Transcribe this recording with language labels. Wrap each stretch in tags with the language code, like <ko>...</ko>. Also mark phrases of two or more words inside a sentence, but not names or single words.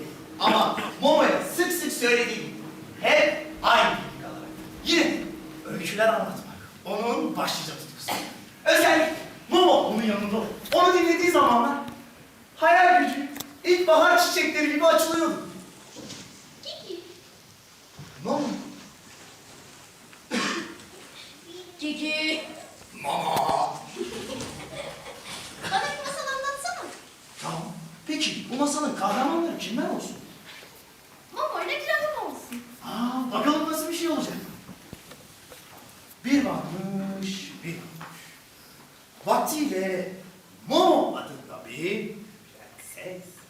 <tr>Ama Momo'ya sık sık söylediği gibi hep aynı teknik alarak. Yine de öyküler anlatmak onun başlıca tutkusu. Özellikle Momo onun yanında olur. Onu dinlediği zamanlar hayal gücü ilkbahar çiçekleri gibi açılıyordu. Gigi. Momo. Gigi. Momo. Bana bir masal anlatsana. Tamam. Peki bu masalın kahramanları kimler olsun? Momo ile Dragon olsun. Bakalım nasıl bir şey olacak. Bir varmış, bir varmış. Vaktiyle Momo adında bir prenses.</tr>